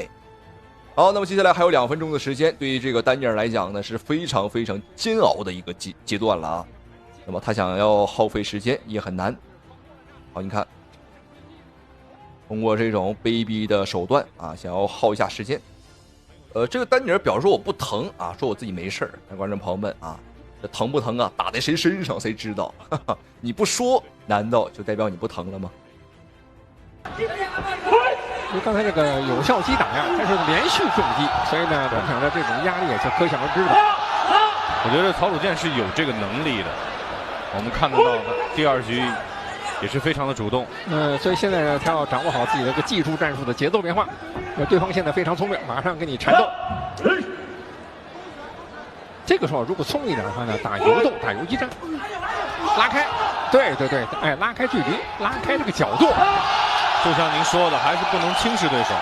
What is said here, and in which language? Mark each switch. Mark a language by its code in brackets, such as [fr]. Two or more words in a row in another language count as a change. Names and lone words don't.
[zh] 好，那麼接下來還有2分鐘的時間，對於這個丹尼爾來講呢，是非常非常煎熬的一個階段了啊。那麼他想要耗費時間也很難。好，你看。通過這種卑鄙的手段啊，想要耗一下時間。這個丹尼爾表示說我不疼啊，說我自己沒事兒。但觀眾朋友們啊，這疼不疼啊？打在誰身上誰知道？哈哈，你不說，難道就代表你不疼了嗎？就剛才這個有效擊打呀，它是連續重擊，所以呢，本場的這種壓力也就可想而知了。我覺得曹魯健是有這個能力的，我們看得到第2局。也是非常的主動，所以現在呢，他要掌握好自己的個技術戰術的節奏變化。對方現在非常聰明，馬上跟你纏鬥。這個時候如果聰明一點的話呢，打游動，打游擊戰，拉開，對，拉開距離，拉開這個角度。就像您說的，還是不能輕視對手。